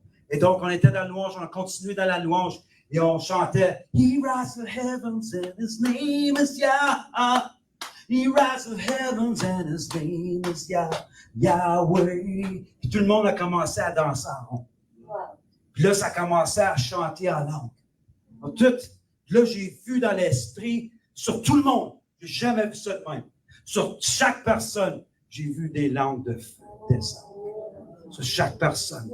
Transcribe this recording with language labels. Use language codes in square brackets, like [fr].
[fr] Et donc, on était dans la louange, on a continué dans la louange et on chantait [en] He rises the heavens and his name is Yah. He rises the heavens and his name is Yahweh. [fr] Puis tout le monde a commencé à danser en rond. Puis là, ça a commencé à chanter en langue. Là, j'ai vu dans l'esprit, sur tout le monde, j'ai jamais vu ça de même. Sur chaque personne, j'ai vu des langues de feu descendre. Sur chaque personne.